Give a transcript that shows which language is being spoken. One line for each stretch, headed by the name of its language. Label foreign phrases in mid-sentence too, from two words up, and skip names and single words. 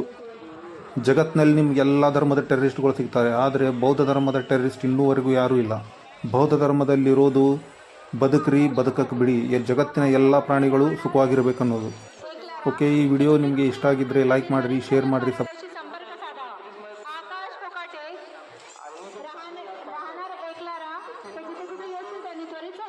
Kannada: ಜಗತ್ತಿನಲ್ಲಿ ನಿಮ್ಗೆ ಎಲ್ಲ ಧರ್ಮದ ಟೆರರಿಸ್ಟ್ಗಳು ಸಿಗ್ತಾರೆ, ಆದರೆ ಬೌದ್ಧ ಧರ್ಮದ ಟೆರರಿಸ್ಟ್ ಇನ್ನೂವರೆಗೂ ಯಾರೂ ಇಲ್ಲ. ಬೌದ್ಧ ಧರ್ಮದಲ್ಲಿರೋದು ಬದುಕ್ರಿ, ಬದುಕಕ್ಕೆ ಬಿಡಿ, ಜಗತ್ತಿನ ಎಲ್ಲ ಪ್ರಾಣಿಗಳು ಸುಖವಾಗಿರಬೇಕನ್ನೋದು. ಓಕೆ, ಈ ವಿಡಿಯೋ ನಿಮಗೆ ಇಷ್ಟ ಆಗಿದ್ದರೆ ಲೈಕ್ ಮಾಡಿರಿ, ಶೇರ್ ಮಾಡಿರಿ.
Marathi: संपर्क साधा. आकाश कोकाटे राहणार एकलारा, त्याची कुठे येतील त्यांनी त्वरित